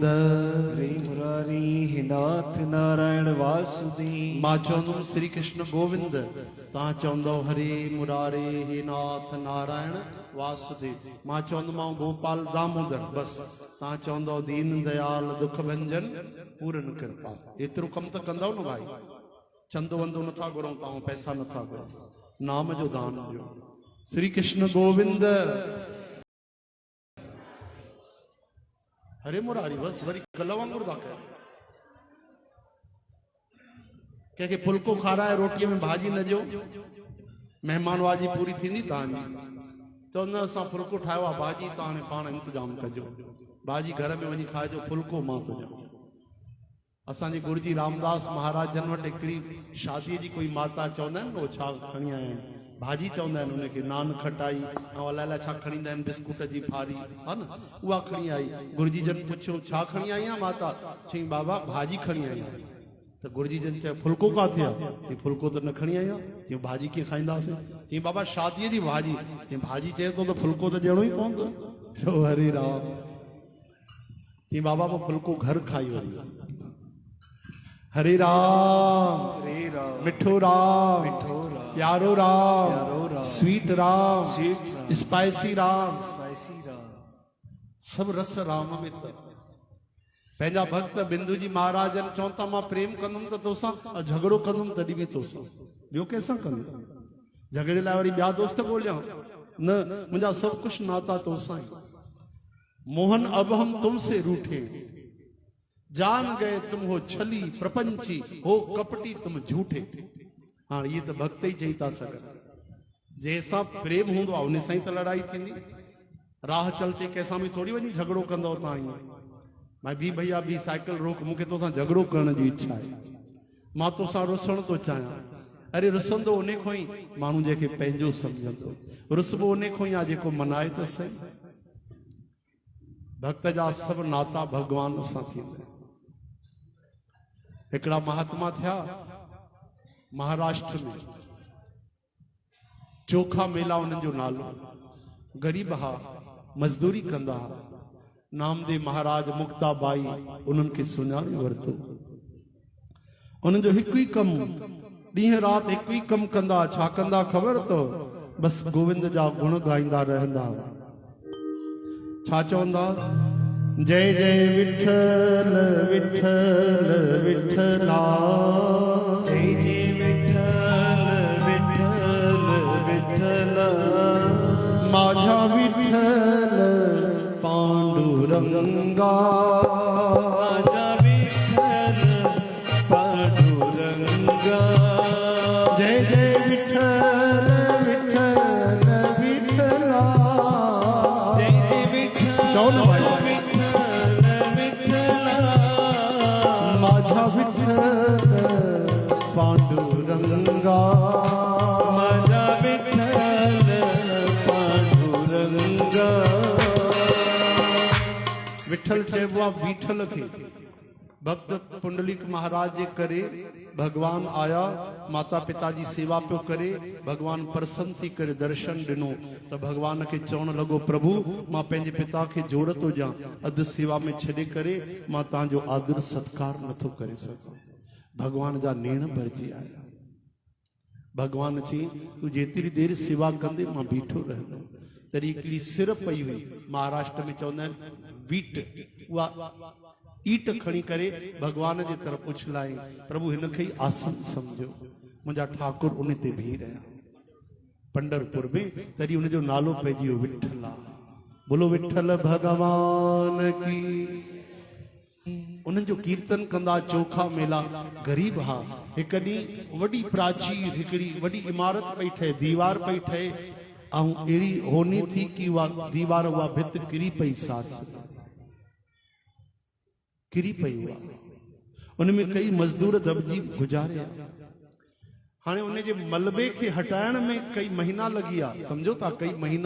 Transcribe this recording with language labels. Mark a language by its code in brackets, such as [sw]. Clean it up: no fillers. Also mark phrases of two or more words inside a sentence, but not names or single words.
[sd] हरे मुरारी हे नाथ नारायण वासुदेव। मां चवंदुमि श्री कृष्ण गोविंद, तव्हां चवंदो हरे मुरारे हे नाथ नारायण वासुदेव। मां चवंदोमांव गोपाल दामोदर, बसि तव्हां चवंदो दीन दयाल दुख भंजन पूरन कृपा। एतिरो कमु त कंदव न भाई, चंदो वंदो नथा घुरूं, तव्हां पैसा नथा घुरूं, नाम जो दान ॾियो। श्री कृष्ण गोविंद हरे मुरारी, बस वरी कल वांगुरु था कयो। कंहिंखे फुल्को खाराए रोटीअ में भाॼी न ॾियो, महिमानवाजी पूरी थींदी तव्हांजी। चवंदा असां फुल्को ठाहियो आहे, भाॼी तव्हां हाणे पाण इंतजाम कजो, भाॼी घर में वञी खाइजो, फुल्को मां थो ॾियां। असांजे गुरुजी रामदास महाराज जन वटि हिकिड़ी शादीअ जी कोई माता चवंदा आहिनि न, उहो छा खणी आया आहिनि, भाॼी चवंदा आहिनि उनखे, नान खटाई ऐं अलाए अलाए छा खणी ईंदा आहिनि, बिस्कुट जी फारी हा न, उहा खणी आई। गुरुजी जन पुछियो छा खणी आई आहे माता? चईं बाबा भाॼी खणी आई आहे। त गुरुजी जन चयो फुल्को काथे आहे? चईं फुल्को त न खणी आई आहे। चईं भाॼी कीअं खाईंदासीं? चईं बाबा शादीअ जी भाॼी। चईं भाॼी चए थो त फुल्को त ॾियणो ई पवंदो। चओ हरे राम। चईं बाबा पोइ फुल्को घर खाई वञे। हरे राम, हरे राम, मिठो राम, मिठो राम, प्यारो राम, प्यारो राम, स्वीट राम, स्वीट राम, स्पाइसी राम, स्पाइसी राम। सब रस राम में त। पंहिंजा भक्त बिंदु जी महाराज जन चवनि था मां प्रेम कंदुमि त तोसां, झगड़ो कंदुमि तॾहिं बि तोसां, ॿियो कंहिंसां कंदुमि? झगड़े लाइ वरी ॿिया दोस्त ॻोल्हियां? न, मुंहिंजा सभु कुझु नाता तोसां ई। [hi] मोहन अब हम तुमसे रूठे, जान गए तुम हो छली प्रपंची, हो कपटी तुम झूठे। हाँ ये तो भक्त ही [sd] चई था सघनि। जंहिंसां प्रेम हूंदो आहे उन सां ई त लड़ाई थींदी। [hi] राह चलते [sd] कंहिंसां बि थोरी वञी झगड़ो कंदव तव्हां ईअं। मां बी भैया बी साइकिल रोक, मूंखे तोसां झगड़ो करण जी इच्छा आहे, मां तोसां रुसण थो चाहियां। अरे रुसंदो उन खां ई माण्हू जंहिंखे पंहिंजो सम्झंदो, रुसबो उन खां ई आहे जेको मनाए त सही। भक्त जा सभु नाता भगवान सां थींदा आहिनि। हिकिड़ा महात्मा थिया महाराष्ट्र में, चोखा मेला उन्हनि जो नालो। गरीब हा, मजदूरी कंदा हा। नामदेव महाराज मुक्ताबाई उन्हनि खे सुञाणे वरितो। उन्हनि जो हिकु ई कमु, ॾींहं राति हिकु ई कमु कंदा। छा कंदा ख़बर अथव? बसि गोविंद जा गुण गाईंदा रहंदा। छा चवंदा? [mr] जय जय विठल विठल विठला, जय जय विठ्ठल विठ्ठल विठ्ठला, माझा विठल पांडुरंगा, माझा विठ्ठल पांडुरंगा। जय जय विठल विठल विठला, जय जय विठ्ठल चौन भाई माझा विठल पांडुरंगा, माझा विठ्ठल पांडुरंगा। [sd] विठल चइबो आहे बीठल खे। भक्त पुंडलिक महाराज जे करे भगवान आया, माता पिता जी सेवा पियो करे, भगवान प्रसन्न थी करे दर्शन ॾिनो त भगवान खे चवण लॻो प्रभु मां पंहिंजे पिता खे जोर थो ॾियां, अधु सेवा में छॾे करे मां तव्हांजो आदर सत्कार नथो करे सघां। भगवान जा नेण भरिजी आया। भगवान चई तूं जेतिरी देरि सेवा कंदे मां बीठो रहंदुमि। तॾहिं हिकिड़ी सिर पई हुई, महाराष्ट्र में चवंदा आहिनि वीट, उहा ईट खणी करे भगवान जे तरफ़ उछलाई। प्रभु हिन खे ई आसन सम्झो। मुंहिंजा ठाकुर उन ते बीह रहिया पंडरपुर में, तॾहिं उनजो नालो पइजी वियो विठला। [hi] बोलो विठल भगवान की। [sd] उन्हनि जो कीर्तन कंदा, चोखा मेला। गरीब हा, एक ॾींहुं वॾी प्राचीर हिकिड़ी वॾी इमारत पई ठहे, दीवार पई ठहे ऐं अहिड़ी होनी थी कि उहा दीवार उहा भित किरी पई, साथ किरी पई हुआ। उनमें कई मजदूर दबजी गुजारिया। हाणे उन जे मलबे खे हटाइण में कई महीना लॻी विया, सम्झो था, कई महीना।